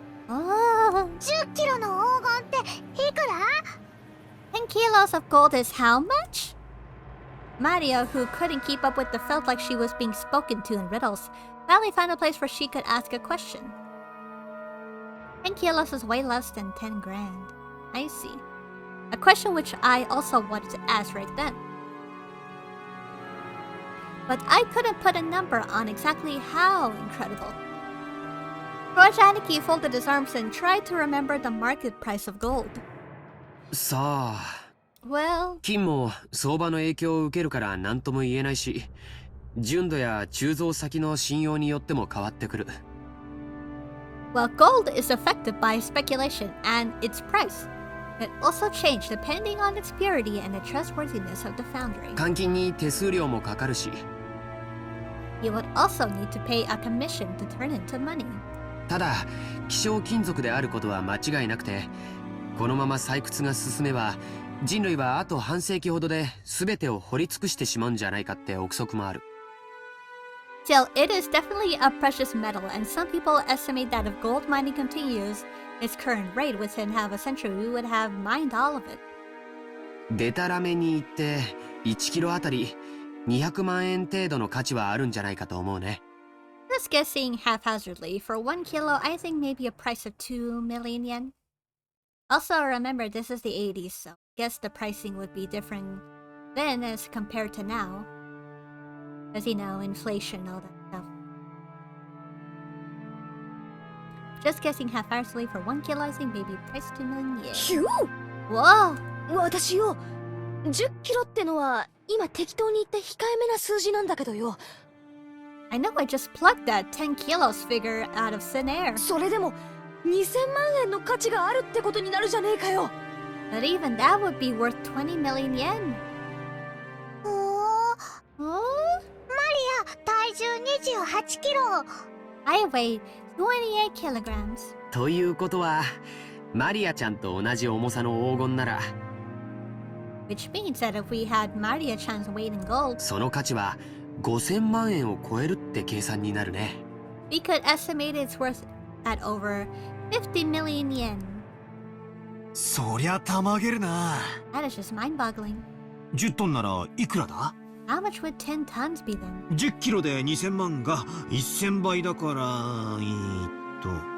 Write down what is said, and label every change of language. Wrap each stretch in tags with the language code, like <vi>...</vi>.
<ja>10キロの黄金っていくら？</ja> <en>10 kilos of gold is how much? Mario, who couldn't keep up with the felt like she was being spoken to in riddles, finally found a place where she could ask a question. 10 kilos is way less than 10 grand. I see. A question which I also wanted to ask right then. But I couldn't put a number on exactly how incredible. George Aniki folded his arms and tried to remember the market price of gold.</en> <ja>さあ、</ja> <en>Well,</en> <ja>金も相場の影響を受けるから何とも言えないし、純度や鋳造先の信用によっても変わってくる。</ja> <en>gold is affected by speculation and its price. It also changed depending on its purity and the trustworthiness of the foundry.</en> <ja>換金に手数料もかかるし。</ja> <en>You would also need to pay a commission to turn into money.</en> <ja>ただ、希少金属であることは間違いなくて、このまま採掘が進めば、人類はあと半世紀ほどで全てを掘り尽くしてしまうんじゃないかって憶測もある。</ja> <en>Still, it is definitely a precious metal, and some people estimate that if gold mining continues its current rate within half a century, we would have mined all of it.</en> <ja>でたらめに言って1キロあたり200万円程度の価値はあるんじゃないかと思うね。</ja> <en>Just guessing haphazardly, for 1 kilo, I think maybe a price of 2 million yen. Also, remember, this is the 80s, so I guess the pricing would be different then as compared to now. Because, you know, inflation, all that stuff. Just guessing half-heartedly for 1 kilo, I think maybe price 2 million yen. ひゅ Whoa!</en> <ja>私よ、10キロってのは今適当に言って控えめな数字なんだけどよ。</ja> <en>I know I just plucked that 10 kilos figure out of thin air.</en> <ja>それでも2000万円の価値があるってことになるじゃねえかよ。</ja> <en>But even that would be worth 20 million yen. おー、 Oh?</en> <ja>体重28キロ。</ja> <en>I weigh 28 kilograms.</en> <ja>ということはマリアちゃんと同じ重さの黄金なら</ja> <en>Which means that if we had Maria-chan's weight in gold,</en> <ja>その価値は5000万円を超えるって計算になるね。</ja> <en>we could estimate it's worth at over 50 million yen.</en> <ja>そりゃたまげるな。</ja> <en>That is just mind-boggling.</en> <ja>10トンならいくらだ？</ja> <en>How much would 10 tons be then?</en> <ja>10キロで2000万が1000倍だからと</ja>